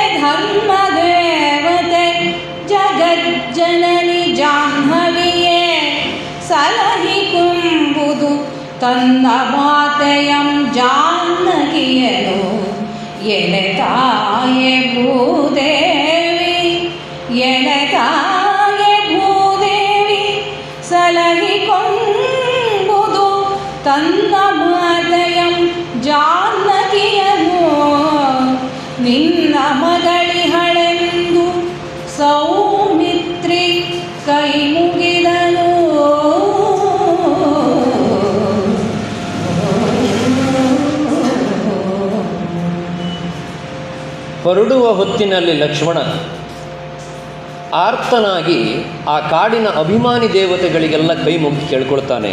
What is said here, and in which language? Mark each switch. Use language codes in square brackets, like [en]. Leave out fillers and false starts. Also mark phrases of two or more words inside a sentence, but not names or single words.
[kn] ಧರ್ಮ ದೇವತೆ ಜಗಜ್ಜನನಿ ಜಾಹ್ನವಿಯೇ, ಸಲಹಿ ಕುಂಬುದು ತನ್ನ ಮಾತೆಯಂ ಜಾನಕಿಯನು, ಎನೆ ತಾಯೆ ಭೂದೇವಿ, ಎನೆ ತಾಯೆ ಭೂದೇವಿ, ಸಲಹಿಕೊಂಬುದು ತನ್ನ ಮಾತೆಯಂ ಜಾನಕಿಯನು, ಸೌಮಿತ್ರಿ ಕೈ ಮುಗಿದನು. ಹೊರಡುವ ಹೊತ್ತಿನಲ್ಲಿ ಲಕ್ಷ್ಮಣ ಆರ್ತನಾಗಿ ಆ ಕಾಡಿನ ಅಭಿಮಾನಿ ದೇವತೆಗಳಿಗೆಲ್ಲ ಕೈ ಮುಗಿ ಕೇಳ್ಕೊಳ್ತಾನೆ.